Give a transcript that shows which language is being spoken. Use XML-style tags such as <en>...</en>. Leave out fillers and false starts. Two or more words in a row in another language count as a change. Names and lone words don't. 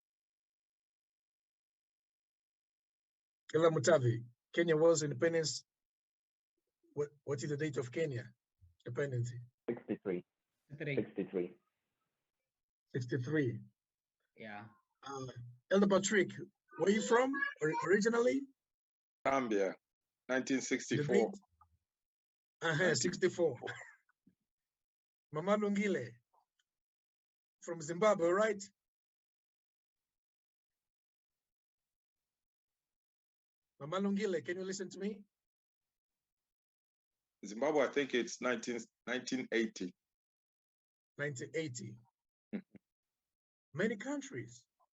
<en>Kela Mutavi, Kenya was independence. What is the date of Kenya? Dependency? 63. 63. 63. Yeah. Elder Patrick, where are you from originally? Zambia, 1964. 64. Mama Lungile from Zimbabwe, right? Mama Lungile, can you listen to me? Zimbabwe, I think it's 1980. 1980. Many countries.</en>